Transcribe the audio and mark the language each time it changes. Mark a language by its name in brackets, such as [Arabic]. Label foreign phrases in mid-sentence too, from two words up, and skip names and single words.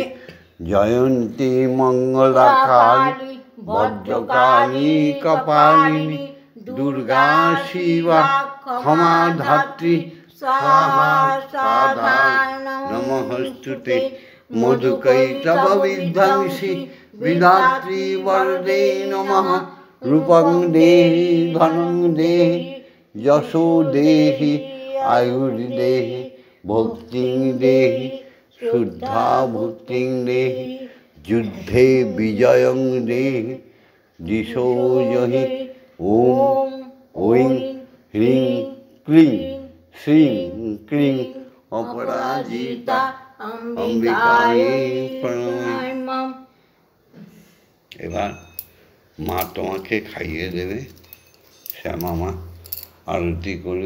[Sanskrit] জয়ন্তী মঙ্গলা কালী বজ্রকালী কপালিনী দুর্গা শিবা ক্ষমা ধাত্রী স্বাহা স্বাধা নমস্তুতে। মধুকৈটব বিধ্বংসী বিধাত্রী বরদে নমঃ। রূপং দেহি ধনং দেহি যশো দেহি আয়ুর্দেহি ভক্তিং দেহি শুদ্ধা ভক্তিং দেহি যুদ্ধে বিজয়ং দেহি দিশো জহি। ওম ঐং হ্রিং ক্লিং শ্রীং ক্লিং অপরাজিতা অম্বিকায়ে প্রণাম। [Bangla] এবার মা তোমাকে খাইয়ে দেবে, শ্যামা মা আরতি করে।